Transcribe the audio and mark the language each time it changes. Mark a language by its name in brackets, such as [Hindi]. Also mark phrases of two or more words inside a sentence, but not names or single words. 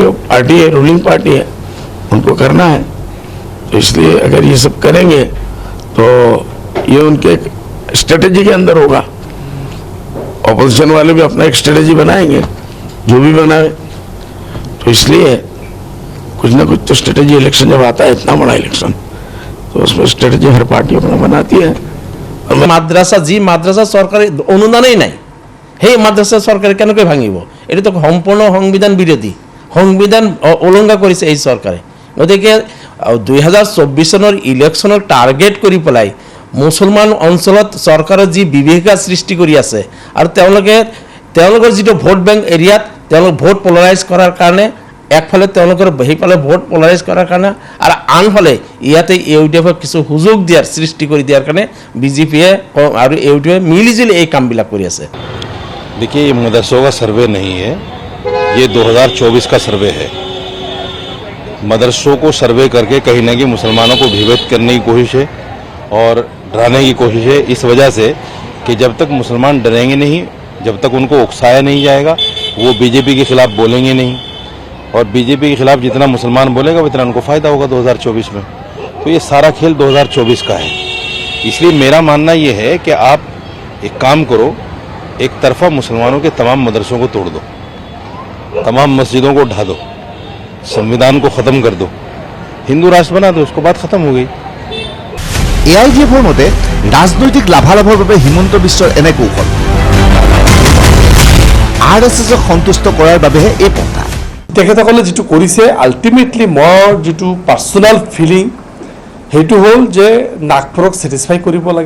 [Hindi] वो पार्टी है, [English] ruling party [Hindi] है, उनको करना है। तो इसलिए अगर ये सब करेंगे तो ये उनके एक स्ट्रेटेजी के अंदर होगा। ऑपोजिशन वाले भी अपना एक स्ट्रेटेजी बनाएंगे, जो भी बनाए। तो इसलिए कुछ ना कुछ तो स्ट्रेटेजी, इलेक्शन जब आता है इतना बड़ा इलेक्शन, तो उसमें स्ट्रेटेजी हर पार्टी अपना बनाती है। [Assamese] মাদ্রাসা চৰকাৰী অনুদানেই নাই, সেই মাদ্রাসা চৰকাৰে কেনেকৈ ভাঙিব? এইটো সম্পূৰ্ণ সংবিধান বিৰোধী, সংবিধান উলংঘা কৰিছে এই চৰকাৰে। গতিকে 2024 চনৰ ইলেকশ্যনক টাৰ্গেট কৰি পেলাই মুছলমান অঞ্চলত চৰকাৰে যি বিভীষিকা সৃষ্টি কৰি আছে আৰু তেওঁলোকৰ যিটো [English] vote bank [Assamese] এৰিয়াত তেওঁলোক [English] vote polarise [Assamese] কৰাৰ কাৰণে একফালে তেওঁলোকৰ সেইফালে [English] vote polarise [Assamese] কৰাৰ কাৰণে আৰু আনফালে ইয়াতে AUDF কিছু সুযোগ দিয়াৰ সৃষ্টি কৰি দিয়াৰ কাৰণে বিজেপিয়ে আৰু AUDF মিলিজুলি এই কামবিলাক কৰি আছে। [Hindi] देखिए, ये मदरसों का सर्वे नहीं है, ये 2024 का सर्वे है। मदरसों को सर्वे करके कहीं ना कहीं मुसलमानों को भयभीत करने की कोशिश है और डराने की कोशिश है, इस वजह से कि जब तक मुसलमान डरेंगे नहीं, जब तक उनको उकसाया नहीं जाएगा, वो बीजेपी के खिलाफ बोलेंगे नहीं। और बीजेपी के खिलाफ जितना मुसलमान बोलेगा उतना उनको फ़ायदा होगा 2024 में। तो ये सारा खेल 2024 का है। इसलिए मेरा मानना ये है कि आप एक काम करो, एक तरफा मुसलमानों के तमाम मदरसों को तोड़ दो, तमाम मस्जिदों को ढा दो, संविधान को ख़त्म कर दो, हिंदू राष्ट्र बना दो, उसको बात ख़त्म हो गई। [Assamese] AIDFৰ মতে ৰাজনৈতিক লাভালাভৰ বাবে হিমন্ত বিশ্বৰ এনে কৌশল, RSSক সন্তুষ্ট কৰাৰ বাবেহে এই পন্থা। তেখেতসকলে যিটো কৰিছে আল্টিমেটলি মোৰ যিটো [English] personal feeling [Assamese] সেইটো হ'ল যে নাগপুৰক ছেটিছফাই কৰিব লাগে।